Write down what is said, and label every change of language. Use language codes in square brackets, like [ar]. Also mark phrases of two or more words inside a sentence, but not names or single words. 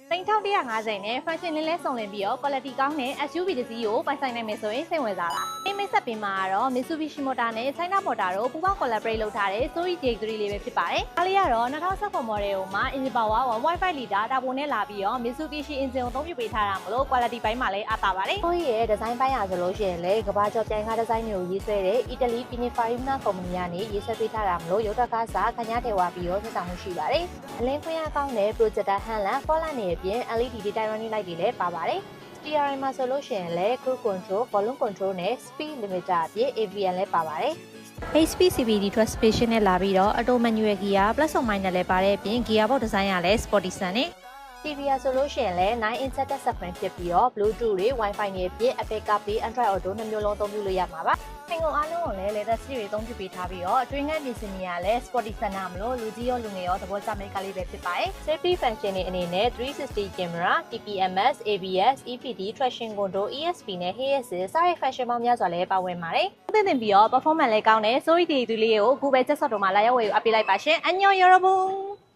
[my] 3150 နဲ့ fashion လေးလဲစုံလင်ပြီးတော့ quality ကောင်းတဲ့ SUV တစ်စီးကိုပိုင်ဆိုင်နိုင်မယ်ဆိုရင်စိတ်ဝင်စားလား။မိတ်ဆက်ပေးမှာကတော့ Mitsubishi Motor နဲ့ China Motor တို့ပူးပေါင်း collaborate လုပ်ထားတဲ့ Zoe J3 လေးပဲဖြစ်ပါတယ်။အားလေးကတော့2019 model မှာ [en] engine power 1.5 liter turbo [my] နဲ့လာပြီးတော့ Mitsubishi engine ကိုအသုံးပြုပေးထားတာမလို့ quality ပိုင်း မှာလည်းအားသာပါတယ်။ Zoe ရဲ့ design ပိုင်းရဆိုလို့ရှိရင်လည်းကမ္ဘာကျော်ပြိုင်ကား design မျိုးရေးဆွဲတဲ့ Italy Pininfarina company ကနေရေးဆွဲပေးထားတာမလို့ရုပ်သက်ကားစားခညာထဲဝါပြီးတော့ဆက်ဆောင်မှုရှိပါတယ်။အလင်းခွင့်အကောင်းတဲ့ [en] projector headlamp fog light [my] နဲ့အပြင် [en] LED daytime running light [my] တွေလည်းပါပါတယ်။ steering မှာဆိုလို့ရှိရင်လည်း [en] cruise control, volume control [my] နဲ့ [en] speed limiter [my] အပြင် AVN လည်းပါပါတယ်။ [en] HP CVT transmission [my] နဲ့လာပြီးတော့ [en] auto manual gear plus or minus [my] လည်းပါတဲ့အပြင် [en] gear box design [my] ကလည်း sporty ဆန်နဲ့TV ဆိုလို့ရှိရင်လည်း [en] 9 inch touch screen [my] ဖြစ်ပြီးတော့ Bluetooth တွေ Wi-Fi တွေအပြင် Apple CarPlay, Android Auto နှစ်မျိုးလုံးအသုံးပြုလို့ရမှာပါ။ထိုင်ကုန်အားလုံးကိုလည်း [en] leather seat [my] တွေအသုံးပြုပေးထားပြီးတော့အတွင်းကပြင်ဆင်နေရလဲ sporty ဆန်နာမလို့လူကြီးရောလူငယ်ရောသဘောကျမယ့်ကားလေးပဲဖြစ်ပါတယ်။ [en] Safety function [my] တွေအနေနဲ့360 camera, TPMS, ABS, EPD, [en] traction control, [my] ESP နဲ့ Hey Assist စတဲ့ function ပေါင်းများစွာလည်းပါဝင်ပါတယ်။သိပြီးတော့ performance လည်းကောင်းတဲ့ Zoe J3 လေးကိုအခုပဲချက်ဆော့တော့မှလာရောက်ဝယ်ယူအပ်ပေးလိုက်ပါရှင်။အညော်ရောဘုံ